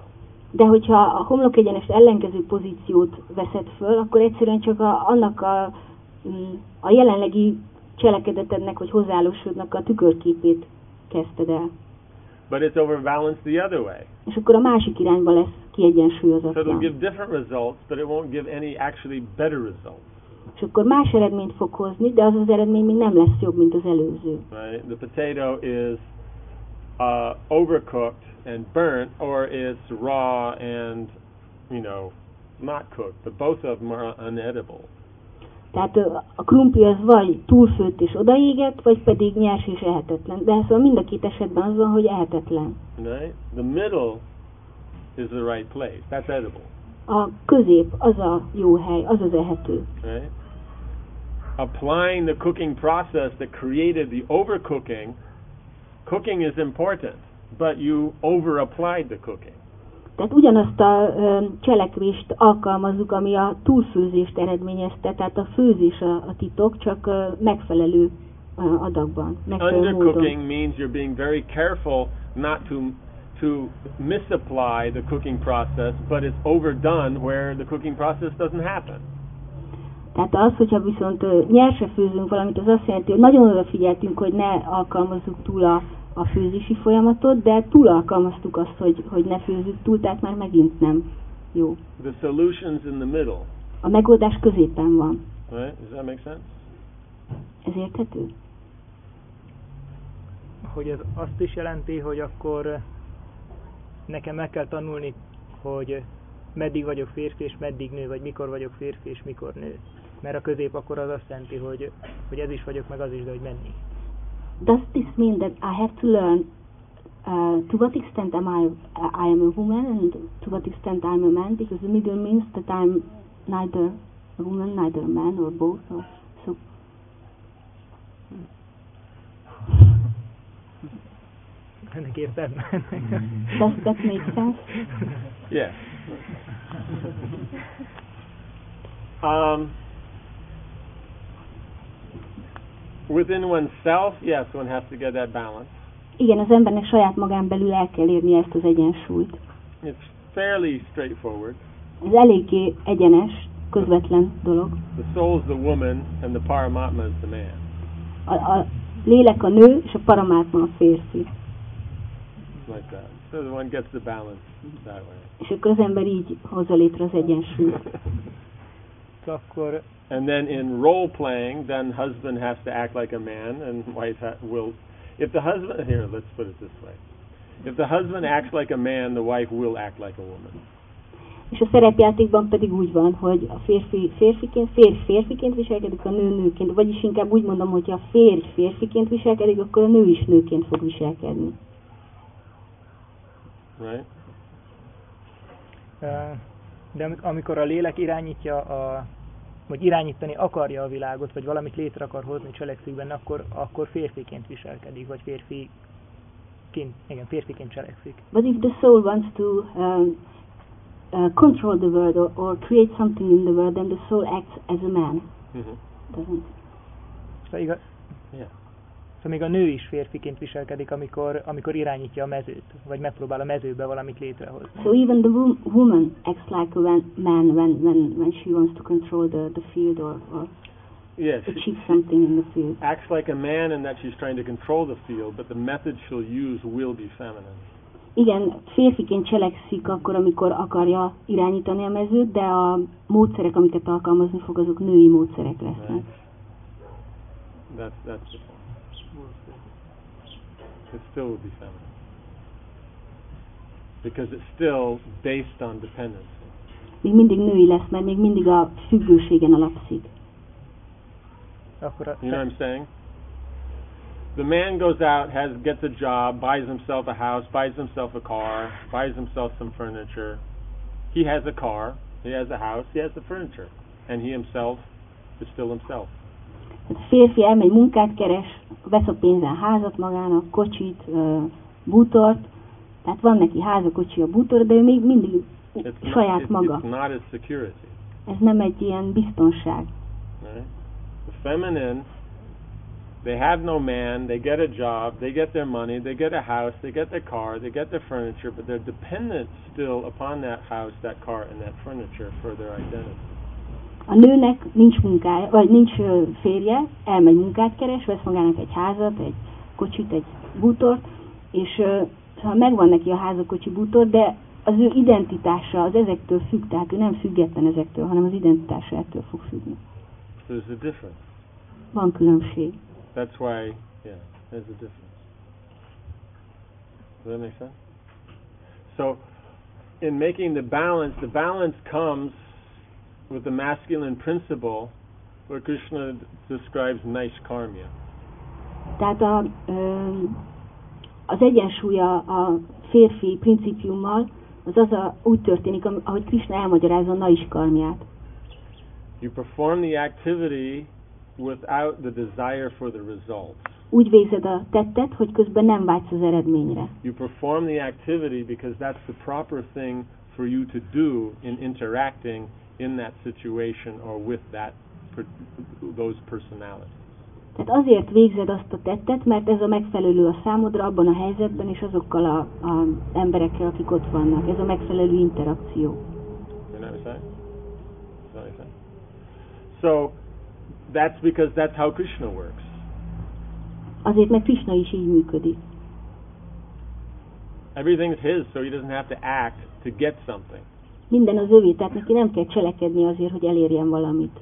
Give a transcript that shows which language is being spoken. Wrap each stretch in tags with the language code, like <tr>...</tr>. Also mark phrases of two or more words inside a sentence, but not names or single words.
<hu>De hogyha a homlok egyenes ellenkező pozíciót veszed föl, akkor egyszerűen csak annak a jelenlegi cselekedetednek, vagy hozzáállósodnak a tükörképét kezdted el.</hu> <en>But it's overbalanced the other way.</en> <hu>És akkor a másik irányba lesz</hu> <en>So it'll</en> <hu>kiegyensúlyozatlan.</hu> <en>give different results, but it won't give any actually better results.</en> <hu>És akkor más eredményt fog hozni, de az eredmény még nem lesz jobb, mint az előző.</hu> <en>Right? The potato is overcooked and burnt, or it's raw and, not cooked. But both of them are unedible.</en> <hu>Tehát a krumpli az vagy túlfőtt és odaégett, vagy pedig nyers és ehetetlen. De szóval mind a két esetben az van, hogy ehetetlen.</hu> <en>Right? The middle is the right place. That's edible.</en> <hu>A közép az a jó hely, az az ehető.</hu> <en>Right? Applying the cooking process that created the overcooking, cooking is important, but you over-applied the cooking.</en> <hu>Tehát ugyanazt a cselekvést alkalmazzuk, ami a túlfőzést eredményezte, tehát a főzés a titok, csak megfelelő adagban, megfelelő módon.</hu> <en>Undercooking means you're being very careful not to misapply the cooking process, but it's overdone where the cooking process doesn't happen.</en> <hu>Tehát az, hogyha viszont nyerse főzünk valamit, az azt jelenti, hogy nagyon odafigyeltünk, hogy ne alkalmazzuk túl a főzési folyamatot, de túl alkalmaztuk azt, hogy ne főzzük túl, tehát már megint nem jó.</hu> <en>The solution's in the middle.</en> <hu>A megoldás középen van.</hu> <en>Right? Does that make sense?</en> <hu>Ez érthető? Hogy ez azt is jelenti, hogy akkor nekem meg kell tanulni, hogy meddig vagyok férfi és meddig nő, vagy mikor vagyok férfi és mikor nő. Mert a közép akkor az azt jelenti, hogy ez is vagyok, meg az is, de hogy menni.</hu> <en>Does this mean that I have to learn to what extent I am a woman and to what extent I'm a man? Because the middle means that I'm neither a woman, neither a man, or both. Or so.</en> <hu>Ennek értem.</hu> <en>Does that make sense? Yes. Within oneself, yes, one has to get that balance.</en> <hu>Igen, az embernek saját magán belül el kell érni ezt az egyensúlyt.</hu> <en>It's fairly straightforward.</en> <hu>Ez eléggé egyenes, közvetlen dolog.</hu> <en>The soul's the woman and the Paramatma is the man.</en> <hu>A lélek a nő, és a paramátma a férfi.</hu> <en>Like that. So the one gets the balance that way.</en> <hu>És akkor az ember így hozza létre az egyensúlyt. Akkor</hu> <en>And then in role playing, then husband has to act like a man and wife will If the husband, here, let's put it this way. If the husband acts like a man, the wife will act like a woman.</en> <hu>És a szerepjátékban pedig úgy van, hogy a férfi férfiként viselkedik, a nő nőként, vagyis inkább úgy mondom, hogy a férj férfiként viselkedik, akkor a nő is nőként fog viselkedni.</hu> <en>Right?</en> <hu>De amikor a lélek irányítja vagy irányítani akarja a világot, vagy valamit létre akar hozni, cselekszik benne, akkor férfiként viselkedik, vagy férfiként cselekszik.</hu> <en>But if the soul wants to control the world or create something in the world, then the soul acts as a man. Doesn't?</en> <hu>Szóval még a nő is férfiként viselkedik, amikor irányítja a mezőt, vagy megpróbál a mezőbe valamit létrehozni.</hu> <en>So even the woman acts like a man when she wants to control the field or yes, achieve something in the field. Acts like a man in that she's trying to control the field, but the method she'll use will be feminine.</en> <hu>Igen, férfiként cselekszik akkor, amikor akarja irányítani a mezőt, de a módszerek, amiket alkalmazni fog, azok női módszerek lesznek.</hu> <en>Right. That's the point. It still will be feminine. Because it's still based on dependency.</en> <hu>Még mindig női lesz, mert még mindig a függőségen alapszik.</hu> <en>You know what I'm saying? The man goes out, gets a job, buys himself a house, buys himself a car, buys himself some furniture. He has a car, he has a house, he has the furniture, and he himself is still himself.</en> <hu>A férfi elmegy, munkát keres, vesz a pénzen házat magának, kocsit, bútort, tehát van neki háza, kocsi, a bútor, de ő még mindig saját maga.</hu> <en>It's not a security.</en> <hu>Ez nem egy ilyen biztonság.</hu> <en>Right? The feminine, they have no man, they get a job, they get their money, they get a house, they get their car, they get their furniture, but they're dependent still upon that house, that car, and that furniture for their identity.</en> <hu>A nőnek nincs munkája, vagy nincs férje, elmegy munkát keres, vesz magának egy házat, egy kocsit, egy bútort, és megvan neki a háza, kocsi, bútor, de az ő identitása az ezektől függ, tehát ő nem független ezektől, hanem az identitása ettől fog függni.</hu> <en>There's a difference.</en> <hu>Van különbség.</hu> <en>That's why, there's a difference. Does that make sense? So, in making the balance comes with the masculine principle where Krishna describes Naishkarmya.</en> <hu>Tehát az egyensúly a férfi principiummal, úgy történik, ahogy Krishna elmagyarázza a Naishkarmját.</hu> <en>You perform the activity without the desire for the results.</en> <hu>Úgy végzed a tettet, hogy közben nem vágysz az eredményre.</hu> <en>You perform the activity because that's the proper thing for you to do in interacting in that situation or with those personalities.</en> <hu>Tehát azért végzed azt a tettet, mert ez a megfelelő a számodra abban a helyzetben és azokkal az emberekkel, akik ott vannak. Ez a megfelelő interakció.</hu> <en>You know what I'm saying? So that's because that's how Krishna works.</en> <hu>Azért, mert Krishna is így működik.</hu> <en>Everything's his, so he doesn't have to act to get something.</en> <hu>Minden az övé, tehát neki nem kell cselekedni azért, hogy elérjen valamit.</hu>